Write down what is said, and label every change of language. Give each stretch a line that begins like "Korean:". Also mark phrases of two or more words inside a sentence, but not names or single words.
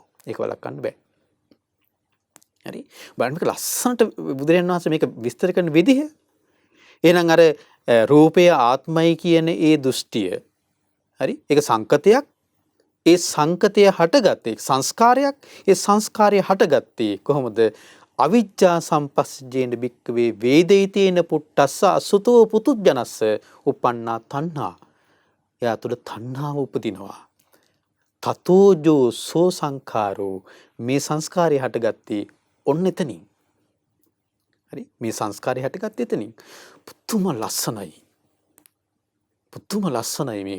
Sinhala: ඒක වළක්වන්න බෑ. හරි. බලන්න මේක ලස්සනට බුදුරජාණන් වහන්සේ මේක විස්තර කරන විදිහ. එහෙනම් අර රූපය ආත්මයි කියන ඒ දෘෂ්ටිය හරි ඒක සංකතයක්. ඒ සංකතය හටගත්තේ සංස්කාරයක්. ඒ සංස්කාරය හටගත්තේ කොහොමද?
Pali: අවිජ්ජා සම්පස්සජේන භික්කවේ වේදිතේන පුට්ටස්ස අසුතෝ පුතුජනස්ස uppannā තණ්හා.
Sinhala: එයා තුළ තණ්හාව උපදිනවා.
Pali: තතෝජෝ සෝ සංඛාරෝ
Sinhala: මේ සංස්කාරය හටගත්තේ ඔන්න එතනින්. හරි මේ සංස්කාරය හටගත්තේ එතනින්. පුදුම ලස්සනයි මේක.